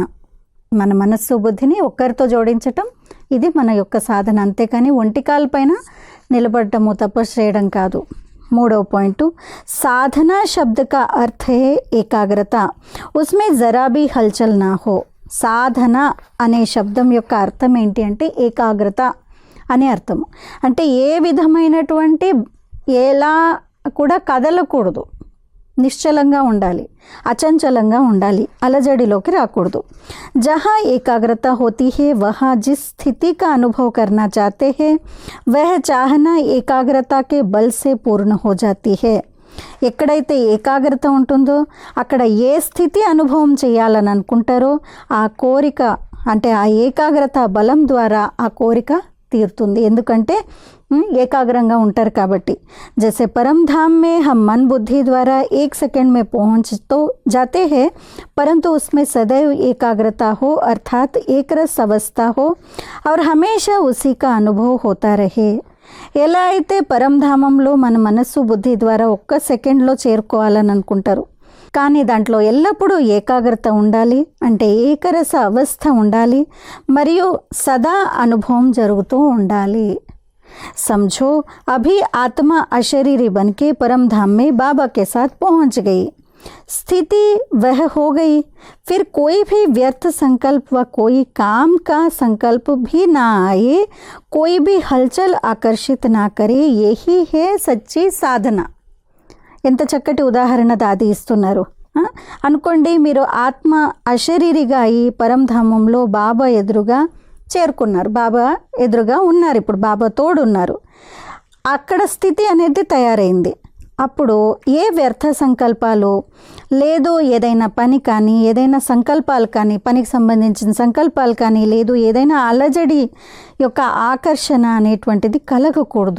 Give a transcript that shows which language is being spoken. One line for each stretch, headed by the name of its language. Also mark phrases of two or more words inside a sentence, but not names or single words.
Telugu: మన మనస్సు బుద్ధిని ఒక్కరితో జోడించటం, ఇది మన యొక్క సాధన. అంతేకాని ఒంటికాల పైన నిలబడటము, తపస్సు చేయడం కాదు. మూడవ పాయింట్,
Hindi: साधना शब्द का अर्थ है एकाग्रता, उसमें ज़रा भी हलचल ना हो.
Telugu: సాధన అనే శబ్దం యొక్క అర్థం ఏంటి అంటే ఏకాగ్రత అనే అర్థము. అంటే ఏ విధమైనటువంటి ఎలా కూడా కదలకూడదు, నిశ్చలంగా ఉండాలి, అచంచలంగా ఉండాలి, అలజడిలోకి రాకూడదు.
Hindi: जहाँ एकाग्रता होती है वहाँ जिस स्थिति का अनुभव करना चाहते हैं वह चाहना एकाग्रता के बल से पूर्ण हो जाती है.
Telugu: ఎక్కడైతే ఏకాగ్రత ఉంటుందో అక్కడ ఏ స్థితి అనుభవం చేయాలని అనుకుంటారో ఆ కోరిక, అంటే ఆ ఏకాగ్రత బలం ద్వారా ఆ కోరిక తీరుతుంది. ఎందుకంటే ఏకాగ్రంగా ఉంటారు కాబట్టి.
Hindi: जैसे परम धाम में हम मन बुद्धि द्वारा 1 सेकंड में पहुँच तो जाते हैं, परंतु उसमें सदैव एकाग्रता हो, अर्थात एक रस अवस्था हो और हमेशा उसी का अनुभव होता रहे.
Telugu: ఎలా అయితే పరంధామంలో మన మనస్సు బుద్ధి ద్వారా 1 సెకండ్లో చేరుకోవాలని అనుకుంటారు, కానీ దాంట్లో ఎల్లప్పుడూ ఏకాగ్రత ఉండాలి, అంటే ఏకరస అవస్థ ఉండాలి, మరియు సదా అనుభవం జరుగుతూ ఉండాలి.
Hindi: समझो अभी आत्मा अशरीरी बन के परम धाम में बाबा के साथ पहुंच गई, स्थिति वह हो गई, फिर कोई भी व्यर्थ संकल्प व कोई काम का संकल्प भी ना आए, कोई भी हलचल आकर्षित ना करे, यही है सच्ची साधना.
Telugu: ఎంత చక్కటి ఉదాహరణ దాది ఇస్తున్నారు. అనుకోండి, మీరు ఆత్మ అశరీరిగా అయి పరంధామంలో బాబా ఎదురుగా చేరుకున్నారు, బాబా ఎదురుగా ఉన్నారు, ఇప్పుడు బాబా తోడున్నారు. అక్కడ స్థితి అనేది తయారైంది. అప్పుడు ఏ వ్యర్థ సంకల్పాలు లేదు, ఏదైనా పని కానీ ఏదైనా సంకల్పాలు కానీ పనికి సంబంధించిన సంకల్పాలు కానీ లేదు, ఏదైనా అలజడి యొక్క ఆకర్షణ అనేటువంటిది కలగకూడదు.